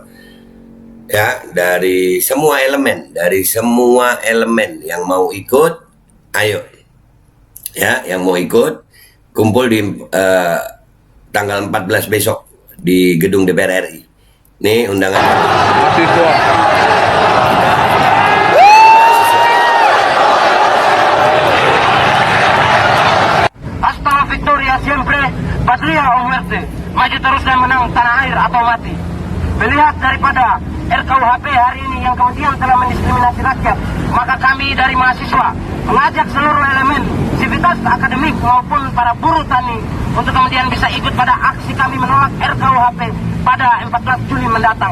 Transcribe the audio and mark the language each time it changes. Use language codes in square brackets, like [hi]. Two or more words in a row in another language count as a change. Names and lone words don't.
[id] Ya, dari semua elemen yang mau ikut, ayo. Ya, yang mau ikut kumpul di tanggal 14 besok di gedung DPR RI. Nih undangan. [es] Hasta la victoria siempre, patria o muerte. [id] Maju terus dan menang tanah air atau mati. Melihat daripada RKUHP hari ini yang kemudian telah mendiskriminasi rakyat, maka kami dari mahasiswa mengajak seluruh elemen sivitas akademik maupun para buruh tani untuk kemudian bisa ikut pada aksi kami menolak RKUHP pada 14 Juli mendatang.